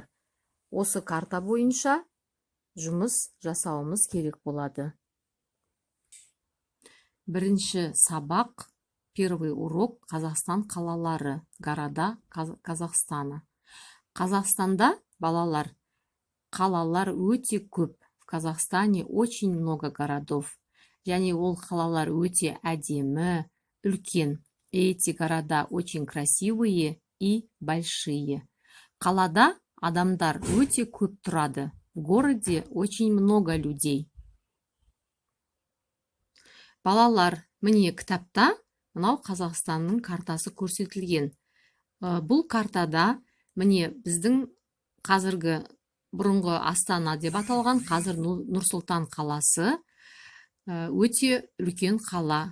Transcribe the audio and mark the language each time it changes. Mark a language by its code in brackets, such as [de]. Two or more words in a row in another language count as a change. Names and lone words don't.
[kk] Осы карта бойынша жұмыс жасауымыз керек болады. 1-ші сабақ, [ru] первый урок [kk] Қазақстан қалалары. [ru] Города Казахстана. [kk] Қазақстанда, балалар, қалалар өте көп. [ru] В Казахстане очень много городов. [kk] Және ол қалалар өте әдемі, үлкен. [ru] Эти города очень красивые и большие. [kk] Қалада адамдар өте көп тұрады. [ru] В городе очень много людей. [kk] Балалар, міне кітапта мынау Қазақстанның картасы көрсетілген. Бұл картада міне біздің қазіргі бұрынғы Астана деп аталған, қазір Нұр-Сұлтан қаласы өте үлкен қала.